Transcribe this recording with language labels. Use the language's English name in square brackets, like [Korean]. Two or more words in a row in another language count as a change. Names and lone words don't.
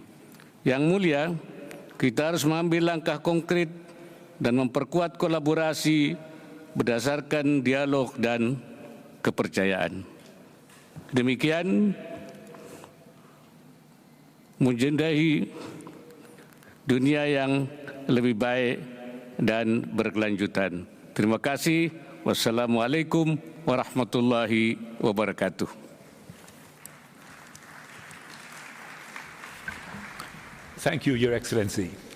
[Indonesian] Yang mulia, kita harus mengambil langkah konkret dan memperkuat kolaborasi berdasarkan dialog dan kepercayaan. Demikian, menjadi dunia yang lebih baik dan berkelanjutan. Terima kasih. [Arabic] والسلام عليكم ورحمة الله وبركاته. [English] Thank you, Your Excellency.